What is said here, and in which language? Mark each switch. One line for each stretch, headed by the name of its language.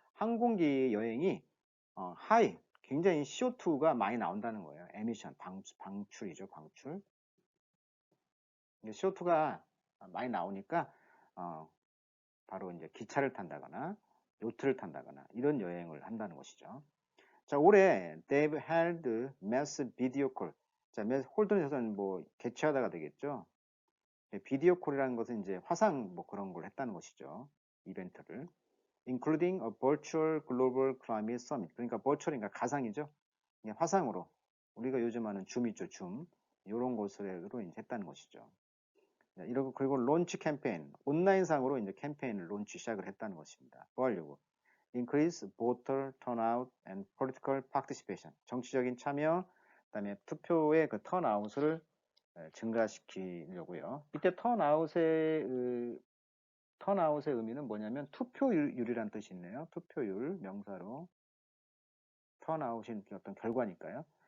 Korean: 항공기 여행이 high, 굉장히 CO2가 많이 나온다는 거예요. emission, 방출이죠. 방출. CO2가 많이 나오니까 바로 이제 기차를 탄다거나 요트를 탄다거나 이런 여행을 한다는 것이죠.
English: 자,
Korean: 올해
English: they've held mass video call.
Korean: 자, 홀든에서는 뭐 개최하다가 되겠죠. 비디오 콜이라는 것은 이제 화상 뭐 그런 걸 했다는 것이죠. 이벤트를.
English: including a virtual global climate summit.
Korean: 그러니까 virtual인가 가상이죠. 그냥 화상으로. 우리가 요즘 하는 줌 있죠, 줌. 이런 것으로 이제 했다는 것이죠. 이러고 그리고 론치 캠페인, 온라인상으로 이제 캠페인을 론치 시작을 했다는 것입니다. 뭐 하려고?
English: Increase voter turnout and political participation.
Korean: 정치적인 참여, 그다음에 투표의 그 턴아웃을 증가시키려고요. 이때 턴아웃의 의미는 뭐냐면 투표율이란 뜻이 있네요. 투표율 명사로 턴아웃이 어떤 결과니까요.